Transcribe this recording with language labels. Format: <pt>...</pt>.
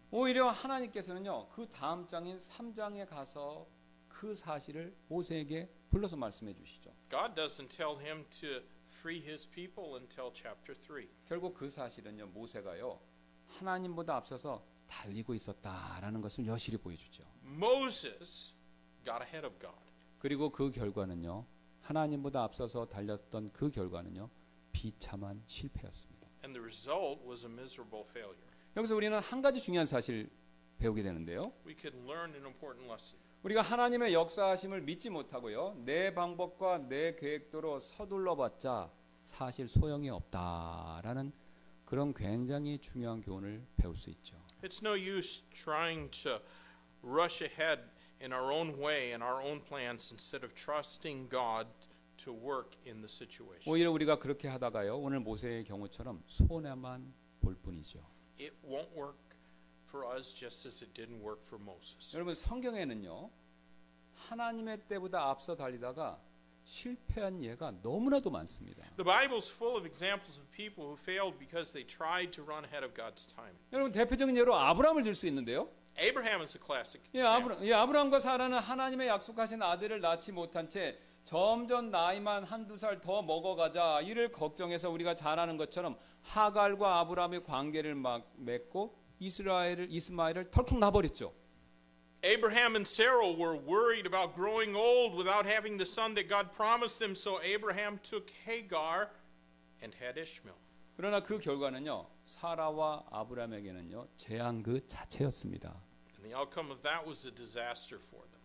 <ko>오히려 하나님께서는요, 그 다음 장인 3장에 가서 그 사실을 모세에게 불러서 말씀해 주시죠.</ko> <en>God doesn't tell him to free his people until chapter 3.</en> <ko>결국 그 사실은요, 모세가요, 하나님보다 앞서서 달리고 있었다라는 것을 여실히 보여주죠.</ko> <en>Moses got ahead of God.</en> <ko>그리고 그 결과는요, 하나님보다 앞서서 달렸던 그 결과는요, 비참한 실패였습니다.</ko> <en>And the result was a miserable failure.</en> <ko>여기서 우리는 한 가지 중요한 사실 배우게 되는데요.</ko> <en>We could learn an important lesson.</en> <ko>우리가 하나님의 역사하심을 믿지 못하고요, 내 방법과 내 계획대로 서둘러봤자 사실 소용이 없다라는 그런 굉장히 중요한 교훈을 배울 수 있죠.</ko> <en>It's no use trying to rush ahead in our own way and our own plans instead of trusting God to work in the situation.</en> <ko>오히려 우리가 그렇게 하다가요, 오늘 모세의 경우처럼 손해만 볼 뿐이죠.</ko> <en>It won't work. for us just as it didn't work for Moses.</en> <ko>여러분 성경에는요 하나님의 때보다 앞서 달리다가 실패한 예가 너무나도 많습니다.</ko> <en>The Bible's full of examples of people who failed because they tried to run ahead of God's timing.</en> <ko>여러분 대표적인 예로 아브라함을 들 수 있는데요.</ko> <en>Abraham is a classic example.</en> <ko>아브라함과 사라는 하나님의 약속하신 아들을 낳지 못한 채 점점 나이만 한두 살 더 먹어가자 이를 걱정해서 우리가 잘 아는 것처럼 하갈과 아브라함의 관계를 맺고 이스마엘을 털컥 놔버렸죠.</ko> <en>Abraham and Sarah were worried about growing old without having the son that God promised them, so Abraham took Hagar and had Ishmael.</en> <ko>그러나 그 결과는요 사라와 아브라함에게는요 재앙 그 자체였습니다.</ko> <en>And the outcome of that was a disaster for them.</en>